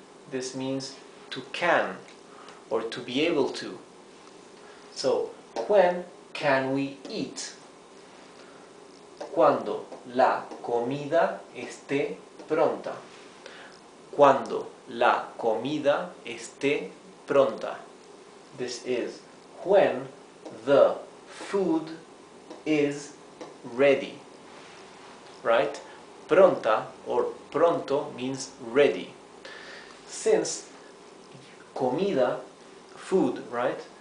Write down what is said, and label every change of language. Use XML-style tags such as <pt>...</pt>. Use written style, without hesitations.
<en>This means to can or to be able to. So, when can we eat?</en> <es>Cuando la comida esté pronta. Cuando la comida esté pronta.</es> <en>This is when the food is ready. Right? Pronta or pronto means ready. Since comida, food, right?</en>